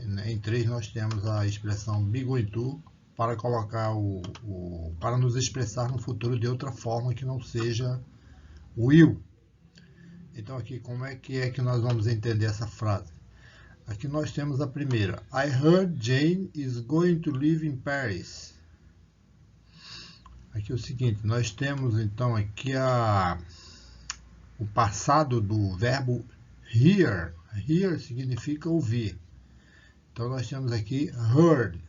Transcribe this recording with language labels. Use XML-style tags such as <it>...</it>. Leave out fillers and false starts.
<pt>Em três nós temos a expressão be going to para colocar para nos expressar no futuro de outra forma que não seja will. Então aqui como é que nós vamos entender essa frase? Aqui nós temos a primeira.</pt> <en>I heard Jane is going to live in Paris.</en> <pt>Aqui é o seguinte, nós temos então aqui o passado do verbo hear. Hear significa ouvir. Então nós temos aqui heard.</pt>